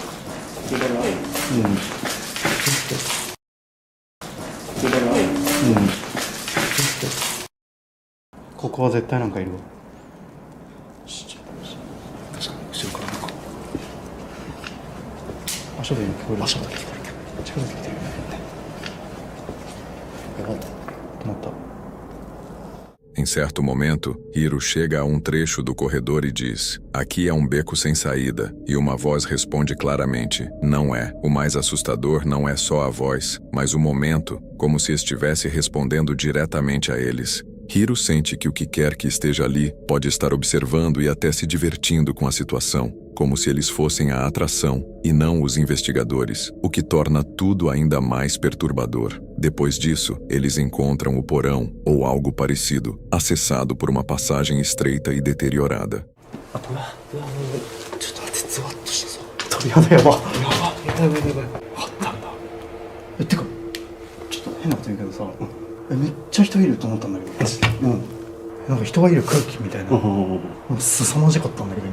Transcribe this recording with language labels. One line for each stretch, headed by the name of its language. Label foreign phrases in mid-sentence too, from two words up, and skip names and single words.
Japanese: ここは絶対なんかいるわ。確かに後ろからなんか足音に聞こえる。足音聞こえる。近づいてきてるよね。やばい。止まった。
Portuguese: Em certo momento, Hiro chega a um trecho do corredor e diz: "Aqui é um beco sem saída", e uma voz responde claramente: "Não é". O mais assustador não é só a voz, mas o momento, como se estivesse respondendo diretamente a eles. Hiro sente que o que quer que esteja ali pode estar observando e até se divertindo com a situação, como se eles fossem a atração e não os investigadores, o que torna tudo ainda mais perturbador. Depois disso, eles encontram o porão, ou algo parecido, acessado por uma passagem estreita e deteriorada.
Japanese: ちょっと待って、ゾワッとしたぞ。鳥肌やば。やばいやばいやばい。あったんだ。てかちょっと変なこと言うけどさ、めっちゃ人いると思ったんだけど、なんか人がいる空気みたいな、もう凄まじかったんだけど今。